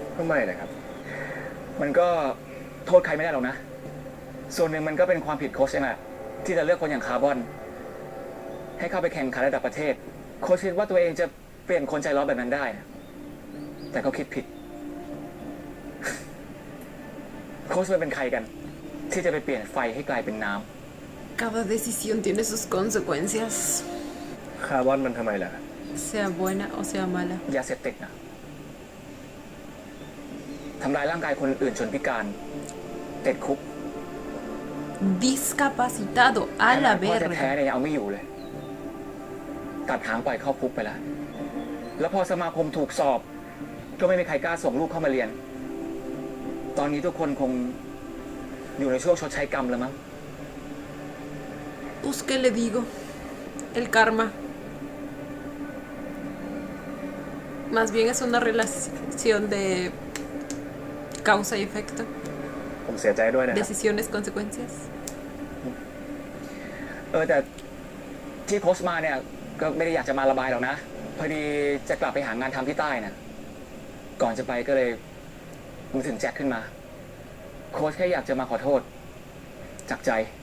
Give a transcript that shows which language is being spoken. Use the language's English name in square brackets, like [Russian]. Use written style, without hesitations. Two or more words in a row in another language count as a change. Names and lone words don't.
[Thai] ก็ไม่นะครับ มันก็โทษใครไม่ได้หรอกนะ ส่วนหนึ่งมันก็เป็นความผิดโค้ชเองแหละที่จะเลือกคนอย่างคาร์บอน ให้เข้าไปแข่งขันระดับประเทศ โค้ชคิดว่าตัวเองจะเปลี่ยนคนใจร้อนแบบนั้นได้นะแต่เขาคิดผิด โค้ชมันเป็นใครกัน ที่จะไปเปลี่ยนไฟให้กลายเป็นน้ำ [Spanish] Cada decisión tiene sus consecuencias, [Thai] คาร์บอนมันทำไมล่ะ [Spanish] sea buena o sea mala. [Thai] ยาเสพติดนะทำลายร่างกายคนอื่นจนพิการติดคุก [Spanish] Discapacitado a la [Thai] พ่อแท้ [Spanish] verga. [Thai] ๆเนี่ยยังเอาไม่อยู่เลย ตัดหางปล่อยเข้าคุกไปแล้ว แล้วพอสมาคมถูกสอบ ก็ไม่มีใครกล้าส่งลูกเข้ามาเรียน ตอนนี้ทุกคนคงอยู่ในช่วงชดใช้กรรมแล้วมั้ง [Spanish] Pues, ¿qué le digo? El karma. Más bien es una relación de causa y efecto. [Thai] ผมเสียใจด้วยนะครับ [Spanish] Decisiones, consecuencias. [Thai] แต่ที่โค้ชมาเนี่ย ก็ไม่ได้อยากจะมาระบายหรอกนะ พอดีจะกลับไปหางานทำที่ใต้นะก่อนจะไปก็เลยนึกถึงแจ็คขึ้นมา โค้ชแค่อยากจะมาขอโทษ จากใจ